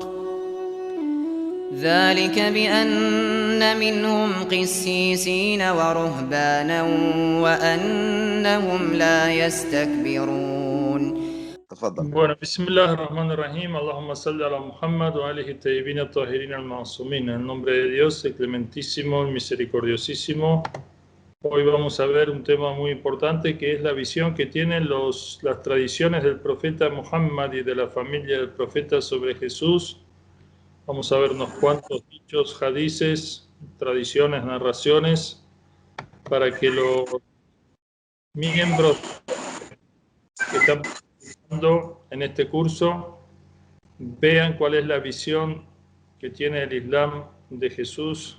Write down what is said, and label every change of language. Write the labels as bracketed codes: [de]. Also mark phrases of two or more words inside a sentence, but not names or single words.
[ar] ذلك بأن منهم قسيسين ورهبانا وأنهم لا يستكبرون. تفضل. Bueno, بسم الله الرحمن الرحيم، اللهم صل على محمد وآله الطيبين الطاهرين المعصومين. [es] En el nombre de Dios, el clementísimo, el misericordiosísimo. Hoy vamos a ver un tema muy importante que es la visión que tienen las tradiciones del profeta Muhammad y de la familia del profeta sobre Jesús. Vamos a ver unos cuantos dichos, hadices, tradiciones, narraciones, para que los miembros que están participando en este curso vean cuál es la visión que tiene el Islam de Jesús.